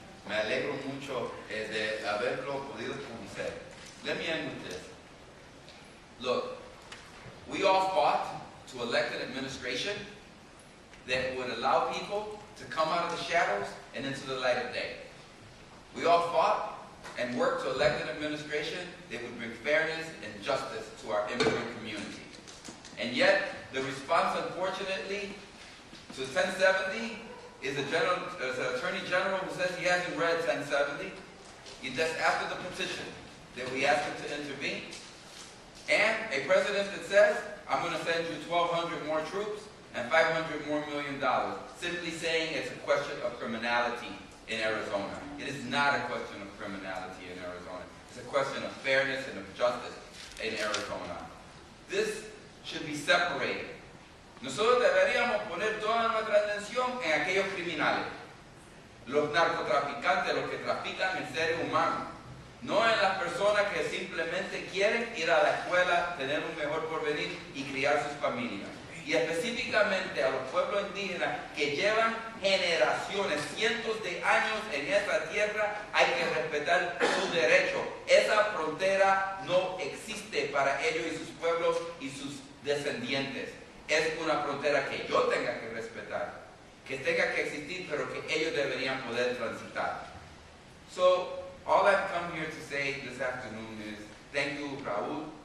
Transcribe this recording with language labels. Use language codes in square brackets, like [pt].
[es] Me alegro mucho de haberlo podido conocer. [en] Let me end with this. Look, we all fought to elect an administration that would allow people to come out of the shadows and into the light of day. We all fought and worked to elect an administration that would bring fairness and justice to our immigrant community. And yet, the response, unfortunately, to 1070 is an Attorney General who says he hasn't read 1070. That's after the petition that we asked him to intervene. And a president that says, I'm going to send you 1,200 more troops and $500 more million, simply saying it's a question of criminality in Arizona. It is not a question of criminality in Arizona. It's a question of fairness and of justice in Arizona. This should be separated. [es] Nosotros deberíamos poner toda nuestra atención en aquellos criminales, los narcotraficantes, los que trafican en seres humanos, no en las personas que simplemente quieren ir a la escuela, tener un mejor porvenir y criar sus familias. Y específicamente a los pueblos indígenas que llevan generaciones, cientos de años en esa tierra, hay que respetar su derecho. Esa frontera no existe para ellos y sus pueblos y sus descendientes. Es una frontera que yo tenga que respetar, que tenga que existir, pero que ellos deberían poder transitar. [en] So, all I've come here to say this afternoon is thank you, Raul.